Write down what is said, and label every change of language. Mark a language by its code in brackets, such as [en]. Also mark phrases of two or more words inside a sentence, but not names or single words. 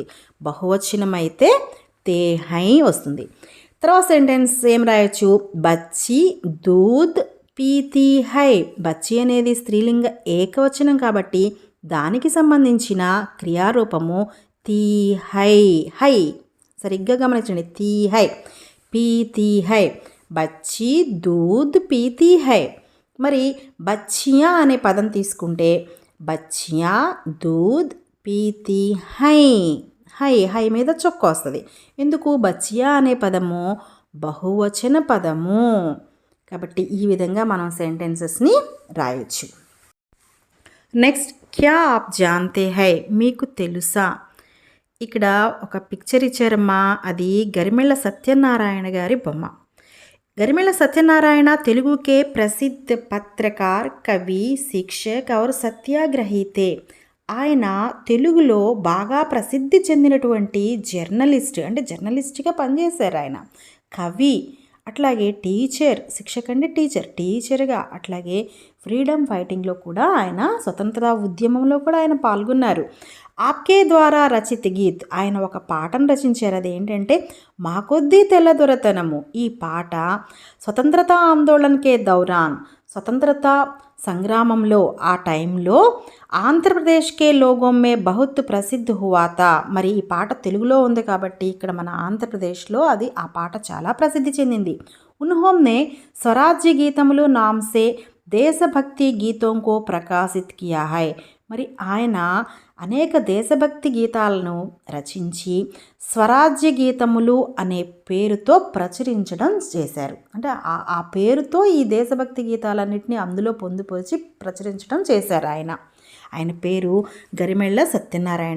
[te] బహువచనం అయితే [hi] ते है [te] వస్తుంది. తర్వాత సెంటెన్స్ ఏం రాయొచ్చు? [hi] बच्ची दूध पीती है. [te] బచ్చి అనేది స్త్రీలింగ ఏకవచనం కాబట్టి దానికి సంబంధించిన క్రియారూపము [hi] ती है. [te] హై సరిగ్గా గమనించండి. [hi] ती है, पीती है. बच्ची दूध पीती है. [te] మరి బచ్చియా అనే పదం తీసుకుంటే [hi] बच्चियां दूध पीती है. है है [te] మీద చొక్క వస్తుంది. ఎందుకు? బచ్చియా అనే పదము బహువచన పదము కాబట్టి ఈ విధంగా మనం సెంటెన్సెస్ని రాయొచ్చు. నెక్స్ట్, [hi] क्या आप जानते है, [te] మీకు తెలుసా. ఇక్కడ ఒక పిక్చర్ ఇచ్చారమ్మా, అది గరిమెళ్ళ సత్యనారాయణ గారి బొమ్మ. [hi] గరిమెళ్ళ సత్యనారాయణ తెలుగు के प्रसिद्ध पत्रकार, कवि, शिक्षक और सत्याग्रही थे. [te] ఆయన తెలుగులో బాగా ప్రసిద్ధి చెందినటువంటి జర్నలిస్ట్, అంటే జర్నలిస్ట్గా పనిచేశారు ఆయన. కవి అట్లాగే టీచర్, శిక్షక అంటే టీచర్గా, అట్లాగే ఫ్రీడమ్ ఫైటింగ్లో కూడా ఆయన స్వతంత్ర ఉద్యమంలో కూడా ఆయన పాల్గొన్నారు. [hi] आपके द्वारा रचित गीत, [te] ఆయన ఒక పాటను రచించారు. అదేంటంటే మా కొద్దీ తెల్లదొరతనము. ఈ పాట [hi] स्वतंत्रता आंदोलन के दौरान, [te] స్వతంత్రత సంగ్రామంలో ఆ టైంలో [hi] आंध्रप्रदेश के लोगों में बहुत प्रसिद्ध हुआ था. [te] మరి ఈ పాట తెలుగులో ఉంది కాబట్టి ఇక్కడ మన ఆంధ్రప్రదేశ్లో ఆ పాట చాలా ప్రసిద్ధి చెందింది. [hi] उन्होंने स्वराज्य गीतमुलु नाम से देशभक्ति गीतं को प्रकाशित किया है. [te] మరి ఆయన అనేక దేశభక్తి గీతాలను రచించి స్వరాజ్య గీతములు అనే పేరుతో ప్రచురించడం చేశారు. అంటే ఆ పేరుతో ఈ దేశభక్తి గీతాలన్నింటినీ అందులో పొందుపరిచి ప్రచురించడం చేశారు ఆయన. ఆయన పేరు గరిమెళ్ళ సత్యనారాయణ.